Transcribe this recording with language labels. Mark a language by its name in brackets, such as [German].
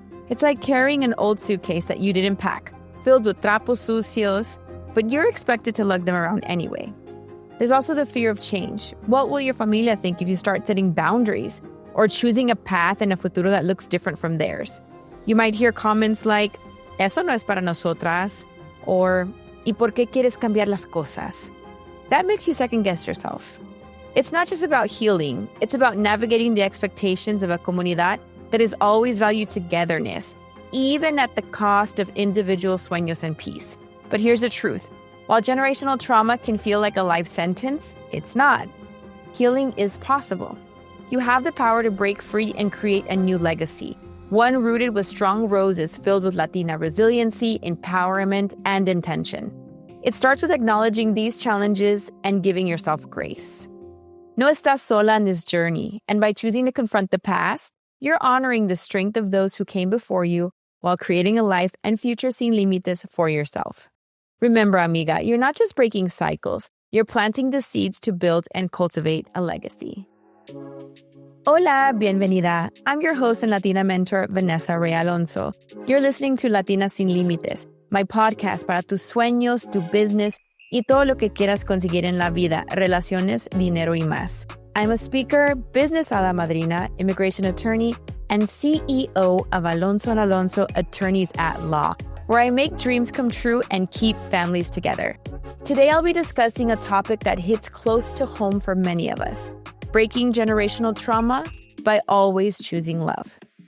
[English] It's like carrying an old suitcase that you didn't pack, filled with [Spanish] trapos sucios, [English] but you're expected to lug them around anyway. There's also the fear of change. What will your familia think if you start setting boundaries or choosing a path and a futuro that looks different from theirs? You might hear comments like, [Spanish] eso no es para nosotras, [English] or, [Spanish] ¿y por qué quieres cambiar las cosas? [English] That makes you second-guess yourself. It's not just about healing. It's about navigating the expectations of a comunidad that has always valued togetherness, even at the cost of individual sueños and peace. But here's the truth. While generational trauma can feel like a life sentence, it's not. Healing is possible. You have the power to break free and create a new legacy, one rooted with strong roses filled with Latina resiliency, empowerment, and intention. It starts with acknowledging these challenges and giving yourself grace. [Spanish] No estás sola [English] in this journey, and by choosing to confront the past, you're honoring the strength of those who came before you while creating a life and future [Spanish] sin límites [English] for yourself. Remember, amiga, you're not just breaking cycles, you're planting the seeds to build and cultivate a legacy. [Spanish] Hola, bienvenida. [English] I'm your host and Latina mentor, Vanessa Rae Alonso. You're listening to [Spanish] Latina Sin Limites, [English] my podcast [Spanish] para tus sueños, tu business, y todo lo que quieras conseguir en la vida, relaciones, dinero y más. [English] I'm a speaker, business [Spanish] hada madrina, [English] immigration attorney, and CEO of Alonso & Alonso Attorneys at Law, where I make dreams come true and keep families together. Today, I'll be discussing a topic that hits close to home for many of us, breaking generational trauma by always choosing love.